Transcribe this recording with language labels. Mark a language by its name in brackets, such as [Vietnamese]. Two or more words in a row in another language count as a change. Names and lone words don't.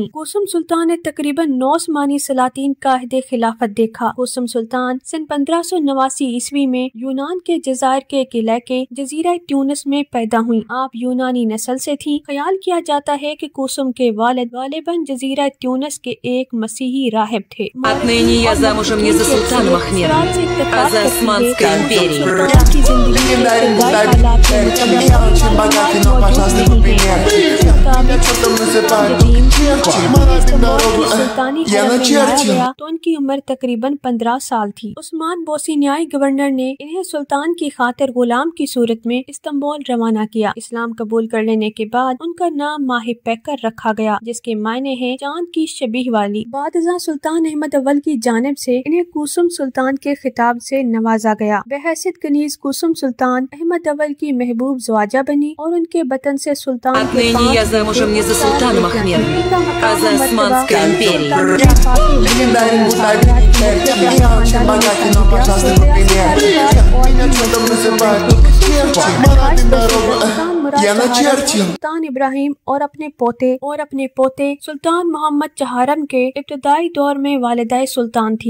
[Urdu] کوسم سلطان نے تقریباً 9 عثمانی سلاطین کا عہد خلافت دیکھا. کوسم سلطان سن 1589 عیسوی میں یونان کے جزائر کے ایک علاقے جزیرہ ٹیونس میں پیدا ہوئی. آپ یونانی نسل سے تھی. خیال کیا جاتا ہے کہ کوسم کے والد غالباً جزیرہ ٹیونس کے ایک مسیحی راہب تھے. [Russian] Отныне я замужем не за султаном Ахмедом, а за Османской империей. [Urdu] تو ان کی عمر تقریباً 15 سال تھی. عثمان بوسنیائی گورنر نے انہیں سلطان کی خاطر غلام کی صورت میں استنبول روانہ کیا. اسلام قبول کر لینے کے بعد ان کا نام ماہ پیکر رکھا گیا، جس کے معنی ہیں چاند کی شبیہ والی. بعد ازاں سلطان احمد اول کی جانب سے انہیں کوسم سلطان کے خطاب سے نوازا گیا. بحیثیت کنیز کوسم سلطان احمد اول کی محبوب زوجہ بنی اور ان کے بطن سے سلطان [Russian] Отныне я замужем не за султаном Ахмедом, а за Османской империей. [Urdu] سلطان ابراہیم اور اپنے پوتے سلطان محمد چہارم کے ابتدائی دور میں والدہ سلطان تھی.